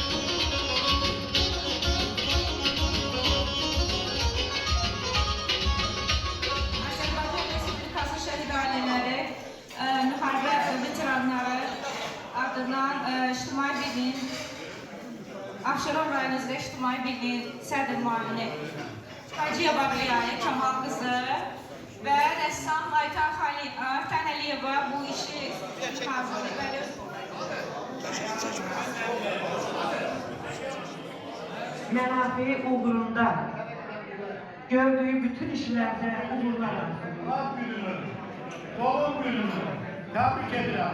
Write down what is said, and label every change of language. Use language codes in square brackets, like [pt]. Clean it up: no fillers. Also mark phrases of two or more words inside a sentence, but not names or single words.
[az] Azərbaycan Respublikası şəhid ailələri, müharibə veteranları adından İctimai Birliyin, Abşeron rayon üzrə İctimai Birliyin sədr müavini Hacıya Bağlayayı Kamal qızı və rəssam Aytan Fənəliyeva bu işi hazırlayıb. [tr] Mənafi uğrunda gördüğü bütün işlerde uğurlar Doğum gününü, doğum gününü tebrik ederim.